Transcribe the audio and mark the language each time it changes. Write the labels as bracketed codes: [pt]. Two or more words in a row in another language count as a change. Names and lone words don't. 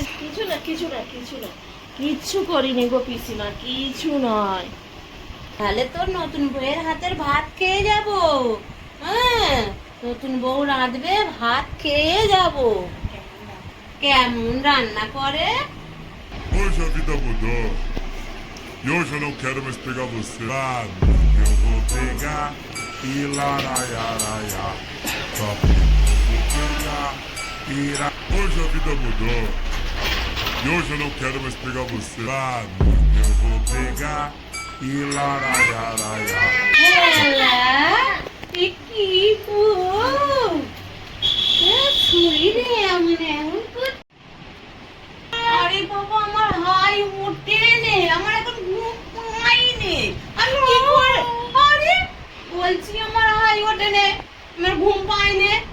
[bn] কিছু না কিছু না কিছু না, কিচ্ছু করিনি গো পিসিমা, কিছু নয়। তাহলে তোর নতুন বউয়ের হাতের ভাত খেয়ে যাব। হ্যাঁ, নতুন বউ রাঁধবে, ভাত খেয়ে যাব। কেমন রান্না করে? [pt] Poxa vida mudou. E hoje eu não quero mais pegar você. Ah, eu vou pegar e laraiaraia. Só que eu vou pegar e Hoje a vida mudou. E hoje eu não quero mais pegar você. Ah, eu vou pegar e laraiaraia. [bn] হেলা, এ কি বউ? ছুরি রে, আমি এমন কর। আরে বাবা, আমার হাই ওঠে নে, আমার এখন ঘুম পাই নে। আমি কি করে? আরে বলছি আমার হাই ওঠে নে, আমার ঘুম পাই নে।